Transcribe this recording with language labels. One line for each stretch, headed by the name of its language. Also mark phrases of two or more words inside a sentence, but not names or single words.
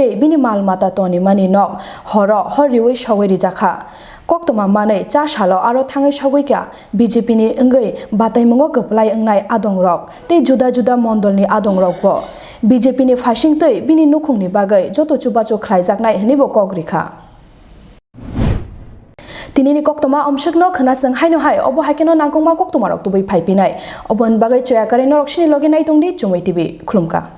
Kok Borok: বিনি মালমাতা তনিমানি নক হর হরিউই সগৈরি জাখা Koktwma manai cha salo aro thangai sogoi BJP ni engai bataimungo goplai engnai adongrok tei juda juda mondolni adongrok bo BJP ni phasing tei bini nukhungni bagai joto chubachu khlaijaknai hnibo kogrikha tinini Koktwma omshikno khnasang haino hai obo hakeno nangkongma Koktwma rok tubai phaipinai obon bagai choyakare norok sini logi nai tongdi CHUMUI TV khulumka।